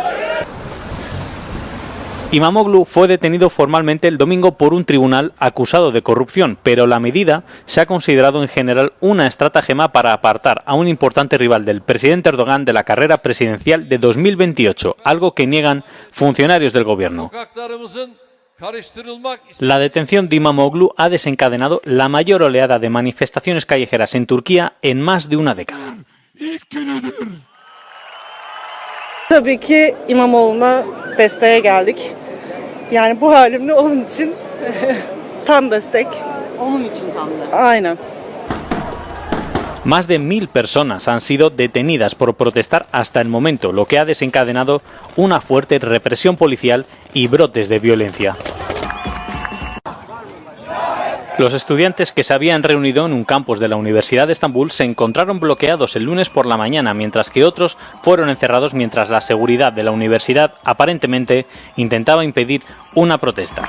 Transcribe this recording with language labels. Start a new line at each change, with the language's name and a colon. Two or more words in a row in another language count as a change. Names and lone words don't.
Spanish: İmamoğlu fue detenido formalmente el domingo por un tribunal acusado de corrupción, pero la medida se ha considerado en general una estratagema para apartar a un importante rival del presidente Erdogan de la carrera presidencial de 2028, algo que niegan funcionarios del gobierno. La detención de İmamoğlu ha desencadenado la mayor oleada de manifestaciones callejeras en Turquía en más de una década.
Turkish: Tabii ki İmamoğlu'na desteğe geldik. Yani bu halimle onun için tam destek. Onun için tam da. Aynen.
Spanish: Más de 1000 personas han sido detenidas por protestar hasta el momento, lo que ha desencadenado una fuerte represión policial y brotes de violencia. Los estudiantes que se habían reunido en un campus de la Universidad de Estambul se encontraron bloqueados el lunes por la mañana, mientras que otros fueron encerrados mientras la seguridad de la universidad aparentemente intentaba impedir una protesta.